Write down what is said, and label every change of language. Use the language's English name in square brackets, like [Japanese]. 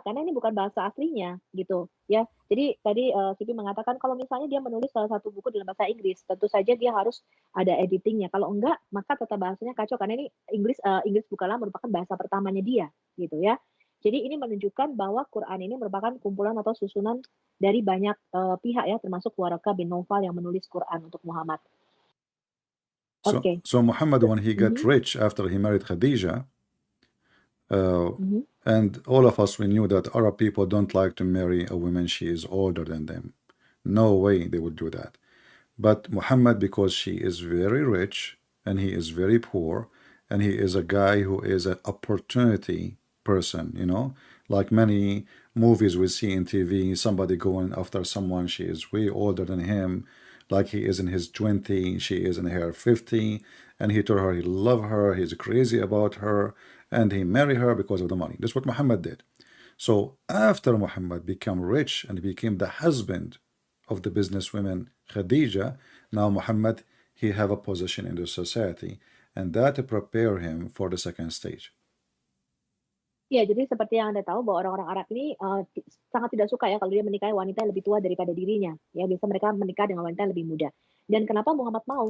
[Indonesian] Karena ini bukan bahasa aslinya gitu ya. Jadi tadi CP mengatakan kalau misalnya dia menulis salah satu buku dalam bahasa Inggris, tentu saja dia harus ada editingnya. Kalau enggak, maka tata bahasanya kacau karena ini Inggris bukanlah merupakan bahasa pertamanya dia gitu ya. Jadi ini menunjukkan bahwa Quran ini merupakan kumpulan atau susunan dari banyak pihak ya, termasuk Waraqah bin Nawfal yang menulis Quran untuk Muhammad. [English] So Muhammad, when he got rich after he married Khadija, and all of us, we knew that Arab people don't like to marry a woman she is older than them. No way they would do that. But Muhammad, because she is very rich and he is very poor, and he is a guy who is an opportunity person, like many movies we see in TV, somebody going after someone, she is way older than him, like he is in his 20, she is in her 50, and he told her he love her, he's crazy about her, and he married her because of the money. That's what Muhammad did. So after Muhammad became rich and became the husband of the businesswoman Khadija, now Muhammad, he have a position in the society, and that prepare him for the second stage. [Indonesian] Ya, jadi seperti yang Anda tahu bahwa orang-orang Arab ini sangat tidak suka ya kalau dia menikahi wanita yang lebih tua daripada dirinya. Ya, biasa mereka menikah dengan wanita yang lebih muda. Dan kenapa Muhammad mau?